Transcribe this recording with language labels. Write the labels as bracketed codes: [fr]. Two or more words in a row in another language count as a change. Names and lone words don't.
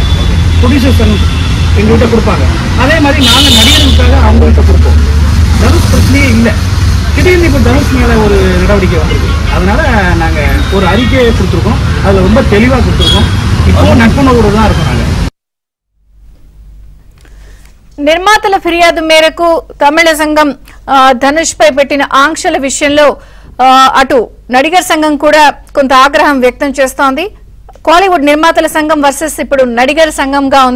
[ta] ப்ரொடியூசர்ஸ் எங்கள்கிட்ட கொடுப்பாங்க. அதே மாதிரி நாங்கள் நடிகர்களுக்காக அவங்கள்ட்ட கொடுப்போம். தனுஷ் பிரச்சனையே இல்லை. திடீர்னு இப்போ தனுஷ் மேலே ஒரு நடவடிக்கை வந்திருக்கு. அதனால நாங்கள் ஒரு அறிக்கையை கொடுத்துருக்கோம். அதில் ரொம்ப தெளிவாக கொடுத்துருக்கோம். இப்போ நட்புணர்வோடு தான் இருக்கோம். நாங்கள் [te] నిర్మాతల ఫిర్యాదు మేరకు తమిళ సంఘం ధనుష్ పై పెట్టిన ఆంక్షల విషయంలో అటు నడిగర్ సంఘం కూడా కొంత ఆగ్రహం వ్యక్తం చేస్తోంది. కాలీవుడ్ నిర్మాతల సంఘం వర్సెస్ ఇప్పుడు నడిగర్ సంఘంగా ఉంది.